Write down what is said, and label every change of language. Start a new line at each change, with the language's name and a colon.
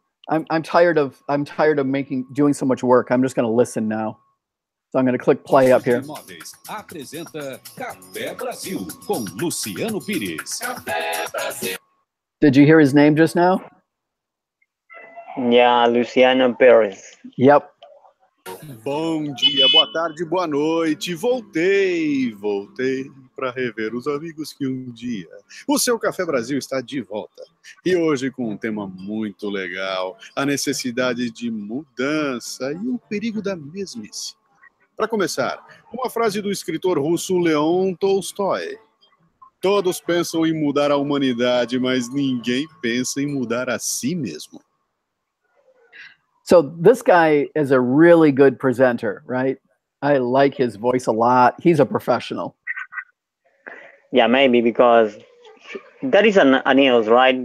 English: I'm tired of doing so much work. I'm just going to listen now. So I'm going to click play up here.
Portuguese: Imóveis apresenta Café Brasil com Luciano Pires.
English: Did you hear his name just now? Yeah, Luciano Pires. Yep.
Portuguese: Bom dia, boa tarde, boa noite. Voltei para rever os amigos que um dia. O seu Café Brasil está de volta. E hoje com um tema muito legal, a necessidade de mudança e o perigo da mesmice. Para começar, uma frase do escritor russo Leon Tolstói. Todos pensam em mudar a humanidade, mas ninguém pensa em mudar a si mesmo.
English: So this guy is a really good presenter, right? I like his voice a lot. He's a professional. Yeah, maybe because that is a news, right?